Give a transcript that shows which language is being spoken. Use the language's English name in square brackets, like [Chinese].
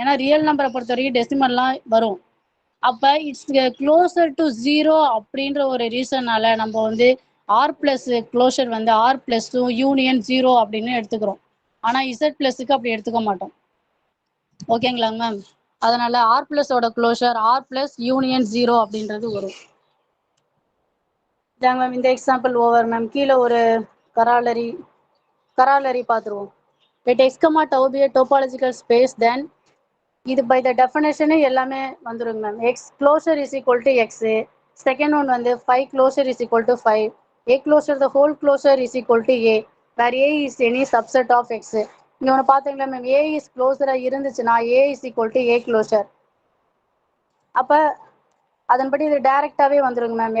[Tamil] ஏன்னா ரியல் நம்பரை பொறுத்த வரைக்கும் டெசிமல்லாம் வரும். அப்ப [English] it's closer to 0 [Tamil] அப்படின்ற ஒரு ரீசனால நம்ம வந்து ஆர் பிளஸ் க்ளோஷர் வந்து ஆர் பிளஸ் யூனியன் 0 அப்படின்னு எடுத்துக்கிறோம். ஆனா இசட் பிளஸுக்கு அப்படி எடுத்துக்க மாட்டோம். ஓகேங்களா மேம்? அதனால R பிளஸோட closure R plus union 0 அப்படின்றது வரும். இதாங்க மேம் இந்த எக்ஸாம்பிள் ஓவர் மேம். கீழே ஒரு கராலரி பார்த்துருவோம். [English] let x, tau be a topological space, [Tamil] then இது பை த டெஃபினேஷனே எல்லாமே வந்துருங்க ma'am. [English] X closure is equal to X. Second one வந்து 5 closure is equal to 5. A closure the whole closure is equal to A where A is any subset of X. [Tamil] இங்க ஒன்று பார்த்தீங்களா ma'am? A is க்ளோஸராக இருந்துச்சுன்னா [English] A is equal to A closure. [Tamil] அப்போ அதன்படி இது டைரெக்டாகவே வந்துருங்க மேம்.